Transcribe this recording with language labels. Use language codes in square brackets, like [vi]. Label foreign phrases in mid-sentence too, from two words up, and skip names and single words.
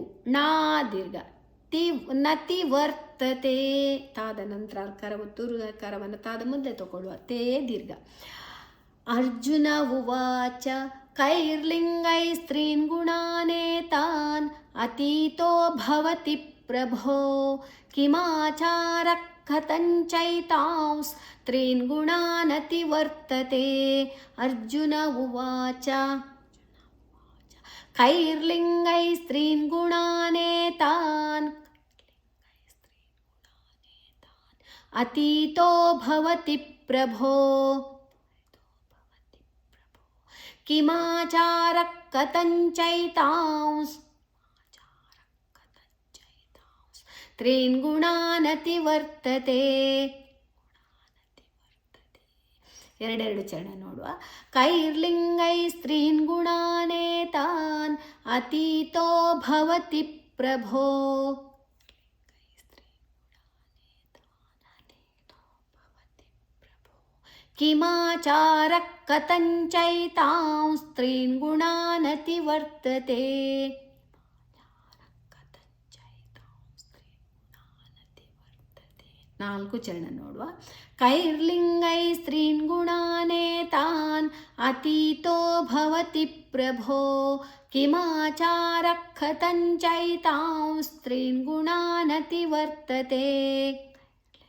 [kn] ನಾ ದೀರ್ಘ. [sa] ನತಿ ವರ್ತತೆ [kn] ತಾದ ನಂತರ ಅರ್ಕಾರ ಒತ್ತು ಋಕಾರವನ್ನು ತಾದ ಮೊದಲೇ ತಗೊಳ್ಳುವ. ತೇ ದೀರ್ಘ. [sa] ಅರ್ಜುನ ಉವಾಚ ಕೈರ್ಲಿಂಗೈ ಸ್ತ್ರೀನ್ ಗುಣಾನೇತಾನ್ ಅತೀತೋ ಭವತಿ ಪ್ರಭೋ ಕಿಮಾಚಾರ ಕಥಂಚೈತಾಂಸ್ ತ್ರೀನ್ ಗುಣಾನತಿ ವರ್ತತೆ. ಅರ್ಜುನ ಉವಾಚ ಕೈರ್ಲಿಂಗೈ ಸ್ತ್ರೀನ್ ಗುಣಾನೇತಾನ್ ಅತೀತೋ ಭವತಿ ಪ್ರಭೋ ಕಿಮಾಚಾರ ಕಥಂಚೈತಾಂಸ್ ತ್ರೀನ್ ಗುಣಾನತಿ ವರ್ತತೆ. [kn] ಎರಡೆರಡು ಚರಣ ನೋಡುವ. [sa] ಕೈರ್ಲಿಂಗೈ ಸ್ತ್ರೀನ್ ಗುಣಾನೇತಾನ್ ಅತೀತೋ ಭವತಿ ಪ್ರಭೋ ಕಿಮಾಚಾರ ಕಥಂಚೈತಾಂಸ್ ತ್ರೀನ್ ಗುಣಾನತಿ ವರ್ತತೆ. [kn] ನಾಲ್ಕು ಚರಣ ನೋಡುವ. [sa] ಕೈರ್ಲಿಂಗೈ ಸ್ತ್ರೀನ್ ಗುಣಾನೇತಾನ್ ಅತೀತೋ ಭವತಿ ಪ್ರಭೋ ಕಿಮಾಚಾರ ಕಥಂಚೈತಾಂಸ್ ತ್ರೀನ್ ಗುಣಾನತಿ ವರ್ತತೆ.